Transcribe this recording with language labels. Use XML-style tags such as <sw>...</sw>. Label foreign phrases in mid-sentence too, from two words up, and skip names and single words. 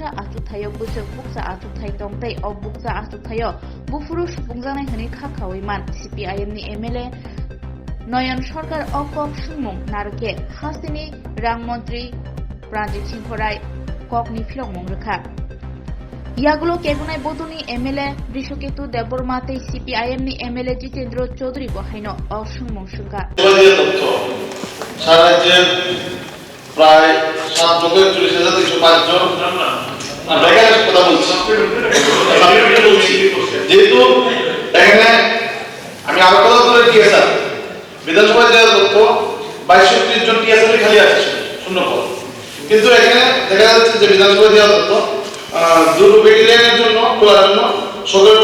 <trp>आसुथायो बुसो बुकसा आसुथाय दंतै अ बुकसा आसुथायो बुफुरु सुफुंजानाय हनि खाखावैमान CPIM नि MLA नयन सरकार अ कक सुंमुं नारके हास्तेनि रां मन्त्री प्राणजित सिंह राय ककनि फिरकमुं रोखा यागुलो केगुनाय बदुनी MLA बृषकेतु देबबर्माते CPIM नि MLA जितेंद्र चौधरी बहायनो असुंमुं सुंगा</trp> <bn>সারাজ্যে প্রায় 7,41,205 জন বেকারের কথা বলছি যেহেতু এখানে আমি আরো কথা বলে টিএসআর বিধানসভায় যে তথ্য 22-30 জন টিএসআর খালি আছে শূন্য পদ কিন্তু এখানে দেখা যাচ্ছে যে বিধানসভায় দেওয়া তথ্য দুটো ব্যাটালিয়নের জন্য খোলার জন্য সরকারের</bn>